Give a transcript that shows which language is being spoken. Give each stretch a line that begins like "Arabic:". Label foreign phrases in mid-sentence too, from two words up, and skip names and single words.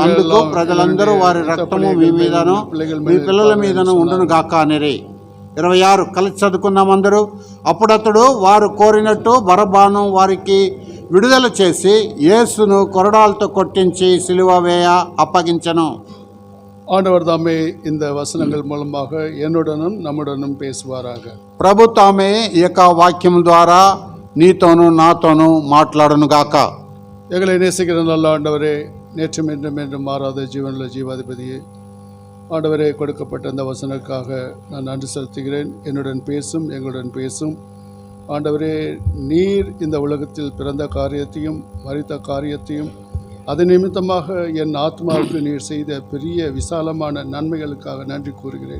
Telugu: అందుకు ప్రజలందరూ వారి రక్తము మీ మీదను మీ పిల్లల మీదను ఉండును గాక అనిరి. 26. కలిసి చదువుకున్నాం అందరూ. అప్పుడతడు వారు కోరినట్టు బరబ్బాను వారికి విడుదల చేసి యేసును కొరడాలతో కొట్టించి సిలువ వేయ అప్పగించను.
Tamil: ஆண்டவர் தாமே இந்த வசனங்கள் மூலமாக என்னுடனும் நம்முடனும் பேசுவாராக.
Telugu: ప్రభు తామే ఈ యొక్క వాక్యం ద్వారా నీతోనూ నాతోనూ మాట్లాడును గాక.
Tamil: எங்களை நேசிக்கிற நல்ல ஆண்டவரே, நேற்றும் என்றும் என்றும் மாறாத ஜீவனுள்ள ஜீவாதிபதியே, ஆண்டவரே, கொடுக்கப்பட்ட இந்த வசனத்துக்காக நான் நன்றி செலுத்துகிறேன். என்னுடன் பேசும், எங்களுடன் பேசும் ஆண்டவரே. நீர் இந்த உலகத்தில் பிறந்த காரியத்தையும் மரித்த காரியத்தையும் அது நிமித்தமாக என் ஆத்மாவுக்கு நீர் செய்த பெரிய விசாலமான நன்மைகளுக்காக நன்றி கூறுகிறேன்.